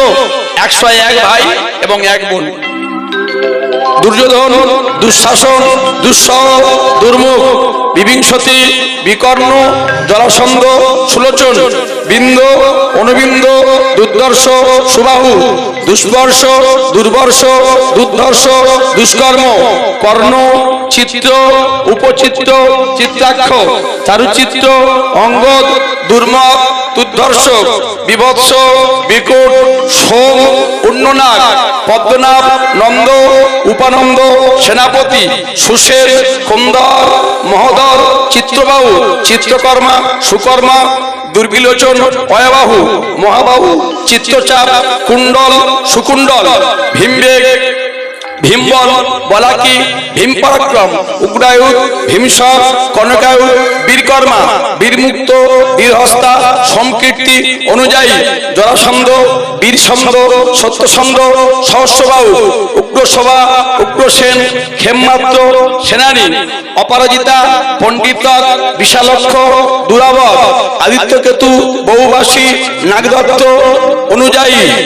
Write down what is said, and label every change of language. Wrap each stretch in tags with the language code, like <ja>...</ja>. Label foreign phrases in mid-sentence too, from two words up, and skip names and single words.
<bn>101 ভাই এবং 1 বোন। দুর্যোধন, দুঃশাসন, দুঃসহ, দুর্মুখ, বিভীষণী, বিকর্ণ, জরাসন্ধ, সুলোচন, বিন্দ, অনুবিন্দ, দুর্ধর্ষ, সুবাহু, দুষ্বর্ষ, দুর্বর্ষ, দুর্ধর্ষ, দুষ্কর্ম, কর্ণ, চিত্র, উপচিত্র, চিত্রাক্ষ, চারুচিত্র, অঙ্গদ, দুর্মক, দুর্ধর্ষক, বিভৎস, বিকট, সোম, উন্ননাগ, পদ্মনাভ, নন্দ, উপানন্দ, সেনাপতি, সুশের, কুন্দর, মহোদর, চিত্রবাহু, চিত্রকর্মা, সুকর্মা, দুর্বিলোচন, অয়বাহু, মহাবাহু, চিত্রচাপ, কুণ্ডল, সুকুণ্ডল, ভীমবেগ, ভীমবল, বলাকি, ভীম পরাক্রম, উগ্রায়ুধ, ভীমসর, কনকায়ুধ, বীরকর্মা, বীরমুক্ত, বীরহস্তা, সমকীর্তি, অনুযায়ী, জরাসন্ধ, বীরসন্ধ, সত্যসন্ধ, সহস্রবাহু, উগ্রসভা, উগ্রসেন, ক্ষেমমাত্র, সেনানী, অপরাজিতা, পণ্ডিতক, বিশালক্ষ, দুরাবত, আদিত্যকেতু, বহুবাসী, নাগদত্ত, অনুযায়ী,</bn>